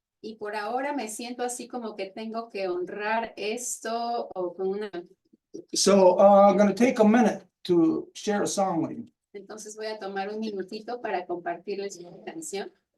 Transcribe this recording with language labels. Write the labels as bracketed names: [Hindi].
[Spanish] Y por ahora me siento así como que tengo que honrar esto o con una... [English] So I'm gonna take a minute to share a song with you. [Spanish] Entonces voy a tomar un minutito para compartirles una canción.